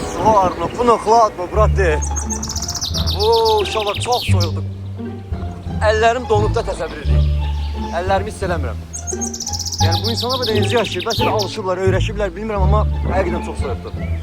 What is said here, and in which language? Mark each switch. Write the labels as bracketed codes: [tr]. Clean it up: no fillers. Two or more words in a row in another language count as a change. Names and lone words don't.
[sr] Varno, puno hladno, brate. [az] Uşaqlar çox soyuqdur. Əllərim donub da təsəvvür edin. Əllərimi hiss eləmirəm. Yəni bu insanlar da necə yaşayır? Bəlkə də alışıblar, öyrəşiblər, bilmirəm amma həqiqətən çox soyuqdur.